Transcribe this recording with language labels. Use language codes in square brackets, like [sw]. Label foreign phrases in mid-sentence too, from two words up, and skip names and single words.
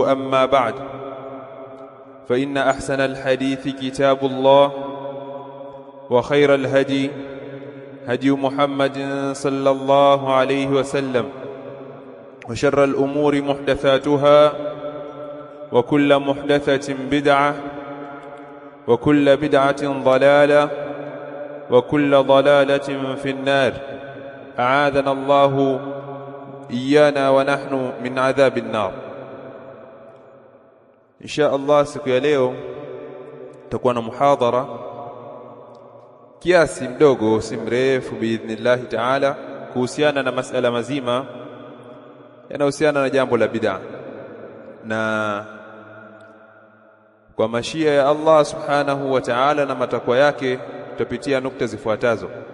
[ar] أما بعد، فإن أحسن الحديث كتاب الله، وخير الهدي هدي محمد صلى الله عليه وسلم، وشر الأمور محدثاتها، وكل محدثة بدعة، وكل بدعة ضلالة، وكل ضلالة في النار. أعاذنا الله إيانا ونحن من عذاب النار. إن شاء الله [sw] siku ya leo tutakuwa na muhadhara kiasi mdogo si mrefu [ar] بإذن الله تعالى [sw] kuhusiana na masala mazima yanayohusiana na jambo la bid'a, na kwa mashia ya Allah [ar] سبحانه وتعالى [sw] na matakwa yake tutapitia nukta zifuatazo.